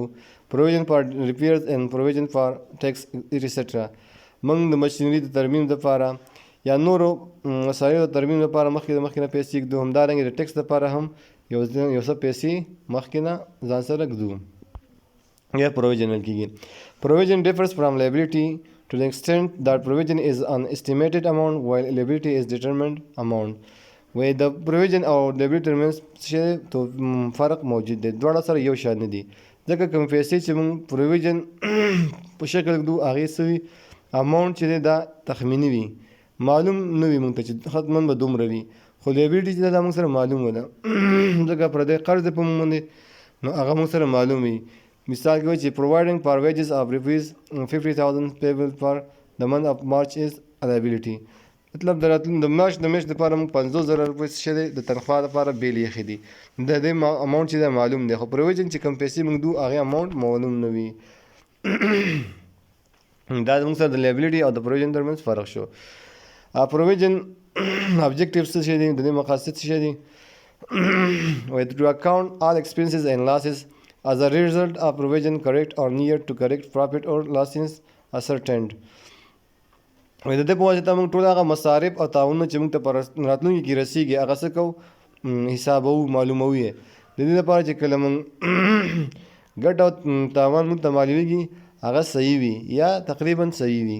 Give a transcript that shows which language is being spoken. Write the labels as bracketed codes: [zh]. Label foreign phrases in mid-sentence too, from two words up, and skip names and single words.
[en] provision for repairs and provision for tax etcetera. [ps] موږ د مشینري د ترمیم دپاره یا نورو وسایلو د ترمیم لپاره مخکې نه پیسې ږدو، همدارنګې د ټیکس دپاره هم یو څه پیسې مخکې نه ځان سره ږدو یا پروویژن ویل کېږي. [en] provision differs from liability to the extent that provision is an estimated amount while liability is determined amount. [ps] وایي د پروویژن او لایبیلیټي ترمنځ څه فرق موجود دی، دواړه سره یو شان نه دي، ځکه کوم پیسې چې موږ پروویژن په شکل ږدو هغې څه وي اماونټ چې دی دا تخمیني وي، معلوم نه وي موږ ته چې حتما به دومره وي، خو لایبیلیټي چې دا موږ سره معلومه ده ځکه پردی قرض دی په موږ باندې نو هغه موږ سره معلوم وي. مثال کې وایي چې [en] providing for wages of rupees 50,000 payable for the month of March is a liability. [ps] مطلب د مارچ د میاشتې دپاره موږ 50,000 روپۍ څه دی د تنخوا دپاره بیل ایښي دي، د دې اماونټ چې دی معلوم دی، خو پروویژن چې کوم پیسې موږ دو هغې اماونټ معلوم نه وي. دا موږ سره د لایبیلیټي او د پروویژن ترمنځ فرق شو. [en] provision objectives [ps] څه شی دي، د دې مقاصد څه شی دي. وایي [en] to account all expenses and losses as a result of provision correct or near to correct profit or losses ascertained. [ps] وایي د دې په واسطه موږ ټول هغه مصارف او تاوانونه چې موږ ته په راتلونکي کې رسیږي هغه څه کوو حسابوو، معلوموو یې، د دې لپاره چې کله موږ ګټه او تاوان موږ ته معلومېږي هغه صحیح وي یا تقریبا صحیح وي.